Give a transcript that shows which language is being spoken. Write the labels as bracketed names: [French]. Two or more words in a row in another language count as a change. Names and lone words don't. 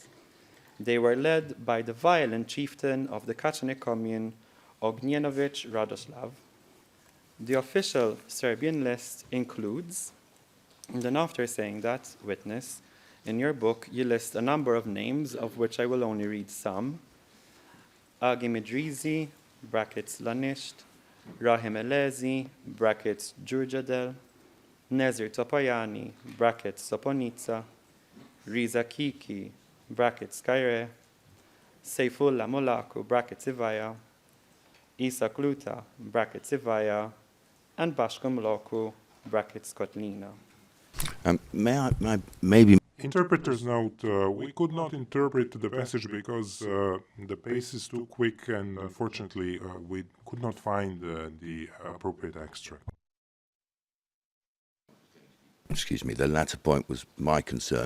[English] They were led by the violent chieftain of the Kačanik commune, Ognjenović Radoslav. The official Serbian list includes, and then after saying that, witness, in your book you list a number of names, of which I will only read some. Agi Midrizi, brackets Lanisht, Rahim Elezi, brackets Djurjadel, Nezir Topayani, brackets Soponica, Riza Kiki, brackets Kaire, Seifullah Molaku, brackets Ivaya, Isa Kluta, brackets Ivaya, and Bashko Mloku, brackets Kotlina. May I maybe... Interpreter's note, we could not interpret the passage because the pace is too quick, and unfortunately we could not find the appropriate extract. Excuse me, the latter point was my concern.